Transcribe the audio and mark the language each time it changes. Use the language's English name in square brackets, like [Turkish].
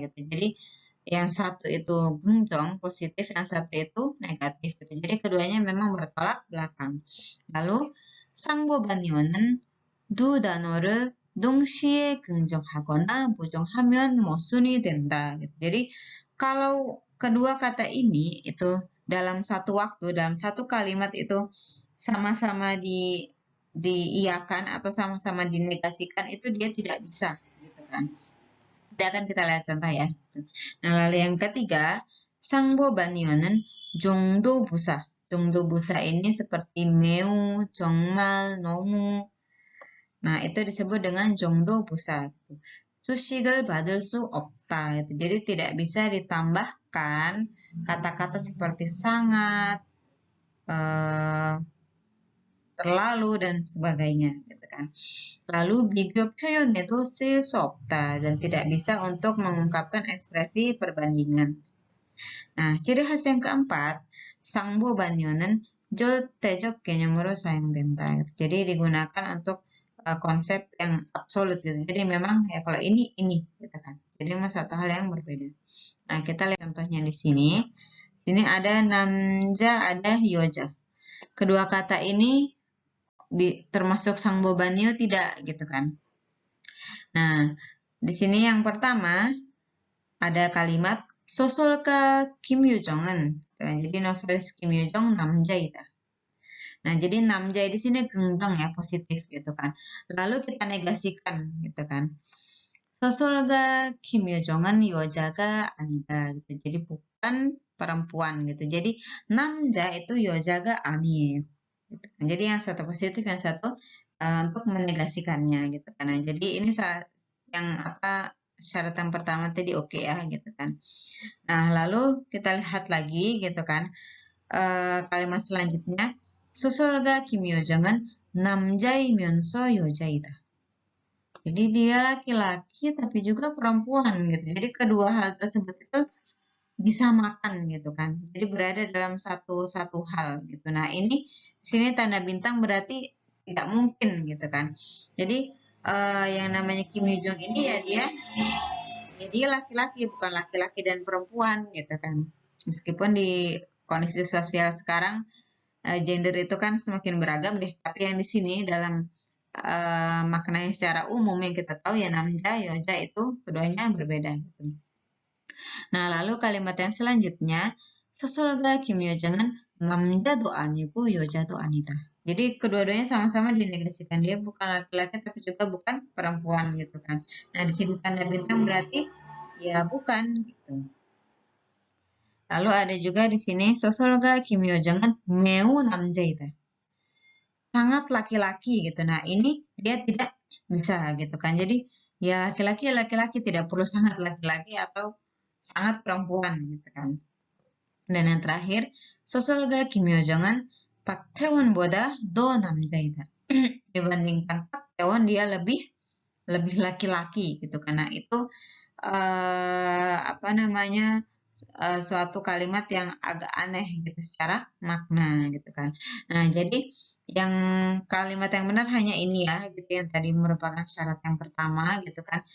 [Indonesian] Gitu. Jadi, yang satu itu 긍정, positif, yang satu itu negatif. Gitu. Jadi, keduanya memang bertolak belakang. Lalu, [Korean] Sangbo Banio는 두 단어를 동시에 긍정하거나 부정하면 모순이 된다. [Indonesian] Gitu. Jadi kalau kedua kata ini itu dalam satu waktu, dalam satu kalimat itu sama-sama diiyakan atau sama-sama dinegasikan, itu dia tidak bisa, gitu kan. Nanti akan kita lihat contoh ya. Nah, lalu yang ketiga, [Korean] 상보 반의어는 정도 부사. [Indonesian] 정도 부사 ini seperti 매우, 정말, 너무. Nah, itu disebut dengan jongdo busa. [Korean] Sushigel badal su opta. [Indonesian] Gitu. Jadi tidak bisa ditambahkan kata-kata seperti sangat, terlalu, dan sebagainya. Gitu kan. [Korean] Lalu bigo 표현에도 쓸 수 없다. [Indonesian] Dan tidak bisa untuk mengungkapkan ekspresi perbandingan. Nah, ciri khas yang keempat, [Korean] 상보 반려는 절대적 개념으로 사용된다. [Indonesian] Jadi digunakan untuk konsep yang absolut gitu. Jadi memang ya kalau ini gitu kan. Jadi memang satu hal yang berbeda. Nah, kita lihat contohnya di sini. Sini ada namja, ada yoja. Kedua kata ini termasuk sangbobanyo tidak gitu kan. Nah, di sini yang pertama ada kalimat [Korean] 소설가 김유정은, [Indonesian] jadi novelis Kim Yoo-jong [Korean] 남자이다. [Indonesian] Nah, jadi namja di sini genggam ya, positif gitu kan. Lalu kita negasikan gitu kan. [Korean] 소설가 김유정은 여자가 아니다 gitu. [Indonesian] Jadi bukan perempuan gitu. Jadi namja itu [Korean] 여자가 아니에요. [Indonesian] Gitu kan. Jadi yang satu positif, yang satu untuk menegasikannya gitu kan. Nah, jadi ini yang apa, syarat yang pertama tadi oke ya gitu kan. Nah, lalu kita lihat lagi gitu kan. Kalimat selanjutnya, [Korean] 소설가 김효정은 남자이면서 여자이다. [Indonesian] Jadi dia laki-laki tapi juga perempuan gitu. Jadi kedua hal tersebut itu disamakan gitu kan. Jadi berada dalam satu hal gitu. Nah, ini di sini tanda bintang berarti tidak mungkin gitu kan. Jadi yang namanya Kim Yoo Jong ini ya dia laki-laki, bukan laki-laki dan perempuan gitu kan. Meskipun di kondisi sosial sekarang gender itu kan semakin beragam deh. Tapi yang di sini dalam maknanya secara umum yang kita tahu ya namja, yoja itu keduanya berbeda. Gitu. Nah, lalu kalimat yang selanjutnya, [Korean] 소설가 김효정은 남자도 아니고 여자도 아니다. [Indonesian] Jadi kedua-duanya sama-sama dinegasikan, dia bukan laki-laki tapi juga bukan perempuan gitu kan. Nah, di sini tanda bintang berarti ya bukan gitu. Lalu ada juga di sini [Korean] 소설가 김효정은 매우 남자이다. [Indonesian] Sangat laki-laki gitu. Nah, ini dia tidak bisa gitu kan. Jadi ya laki-laki tidak perlu sangat laki-laki atau sangat perempuan gitu kan. Dan yang terakhir, [Korean] 소설가 김효정은 박태원보다 더 남자이다. [Indonesian] Dibandingkan Pak Tewon dia lebih laki-laki gitu karena itu apa namanya suatu kalimat yang agak aneh gitu secara makna gitu kan. Nah, jadi yang kalimat yang benar hanya ini ya gitu yang tadi merupakan syarat yang pertama gitu kan.